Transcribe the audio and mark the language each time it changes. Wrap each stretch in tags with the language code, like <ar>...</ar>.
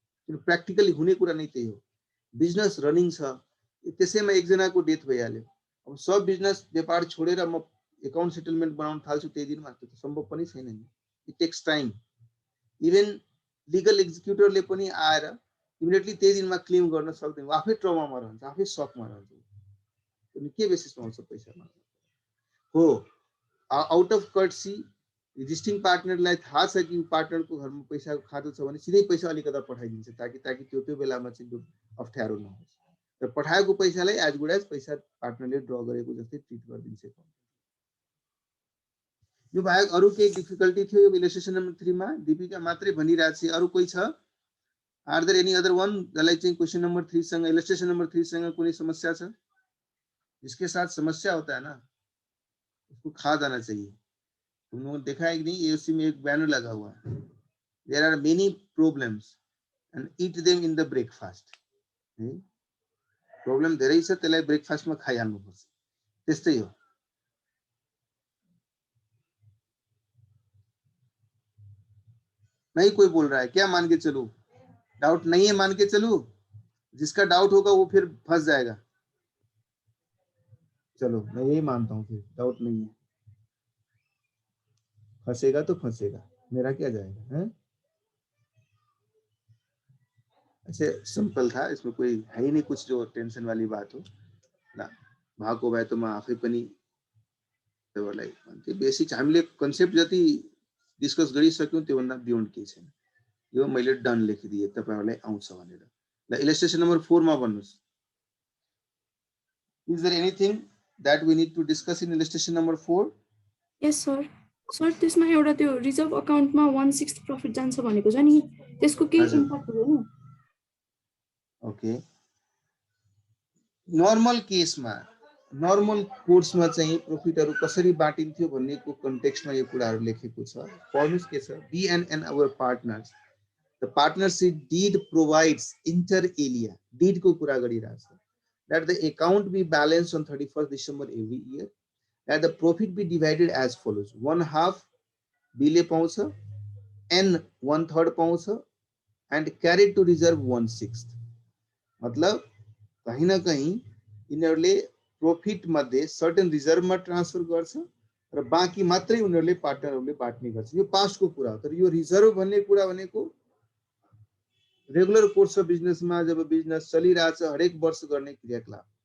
<ne>किन प्र्याक्टिकली हुने कुरा नै त्यही हो। बिजनेस रनिङ छ, त्यसैमा एकजनाको डेथ भइहाल्यो, अब सब बिजनेस व्यापार छोडेर म अकाउन्ट सेटलमेन्ट बनाउन थाल्छु त्यही दिनमा, त्यो त सम्भव पनि छैन नि।</ne> <en>It takes time.</en> <ne>Even legal एक्जिक्युटरले पनि आएर इमिडिएटली त्यही दिनमा क्लेम गर्न सक्दैन, आफै ट्रमामा रहन्छ, आफै सकमा रहन्छ। अनि के बेसिसमा आउँछ पैसा हो? आउट अफ कर्टसी एक्जिस्टिङ पार्टनरलाई थाहा छ कि पार्टनरको घरमा पैसाको खातो छ भने सिधै पैसा अलिकता पठाइदिन्छ, ताकि त्यो बेलामा चाहिँ अप्ठ्यारो नहोस्। र पठाएको पैसालाई एज गुड एज पैसा पार्टनरले ड्र गरेको जस्तै ट्रिट गरिदिन्छ। यो बाहेक अरु केही डिफिकल्टी थियो यो इलस्ट्रेसन नम्बर 3 मा? दीपिका मात्रै भनिरहेछ, अरु कोही छ?</ne> <en>are there any other one</en> <ne>जसलाई चाहिँ क्वेशन नम्बर 3 सँग, इलस्ट्रेसन नम्बर 3 सँग कुनै समस्या छ?</ne> <hi>जिसके साथ समस्या होता है ना उसको खा जाना चाहिए। तुम लोगों ने देखा है कि नहीं, एओसी में एक बैनर लगा हुआ है,</hi> <en>There are many problems and eat them in the breakfast.</en> <ne>Problem धेरै छ, त्यसलाई ब्रेकफास्टमा खाइहाल्नु पर्छ, त्यस्तै हो।</ne> <hi>नहीं कोई बोल रहा है, क्या मान के चलूं? डाउट नहीं है मान के चलूं? जिसका डाउट होगा वो फिर फंस जाएगा। चलो मैं यही मानता हूँ, फिर डाउट नहीं है, फंसेगा तो फंसेगा, मेरा क्या जाएगा है। ऐसे सिंपल था, इसमें कोई है ही नहीं कुछ जो टेंशन वाली बात हो ना।</hi> <ne>भएको भए त म आफै पनि तपाईँहरूलाई भन्थे, बेसिक हामीले कन्सेप्ट जति डिस्कस गरिसक्यौँ त्योभन्दा बियोन्ड केही छैन। यो मैले डन लेखिदिएँ तपाईँहरूलाई आउँछ भनेर। ल इलस्ट्रेसन नम्बर 4 मा भन्नुहोस्।</ne> <en>Is there anything that we need to discuss in illustration number 4? Yes sir.</en> <ne>Sir त्यसमा एउटा त्यो रिजर्भ अकाउन्टमा 1/6 प्रफिट जान्छ भनेको छ नि, त्यसको केही हजुर। इम्प्याक्ट हुँदैन? ओके, नर्मल केसमा नर्मल कोर्समा चाहिँ प्रफिटहरू कसरी बाँटिन्थ्यो भन्नेको कन्टेक्स्टमा यो कुराहरू लेखेको छ। पढ्नुहोस् के छ।</ne> <en>be and our partners, the partnership deed provides inter alia,</en> <ne>deed को कुरा गरिरहेछ,</ne> <en>that the account be balanced on 31st December every year, that the profit be divided as follows: 1/2</en> <ne>B ले पाउँछ, N 1/3 पाउँछ,</ne> <en>and carried to reserve 1/6।</en> <ne>मतलब कहीं न कहीं यिनीहरूले प्रॉफिट मध्ये सर्टेन रिजर्भमा ट्रान्सफर गर्छ र बाँकी मात्रै उनीहरूले पार्टनरहरूले बाँड्ने गर्छ। यो पास्टको कुरा हो, तर यो रिजर्भ भन्ने कुरा भनेको रेगुलर कोर्स अफ बिजनेसमा जब बिजनेस चलिरहेछ हरेक वर्ष गर्ने क्रियाकलाप।</ne>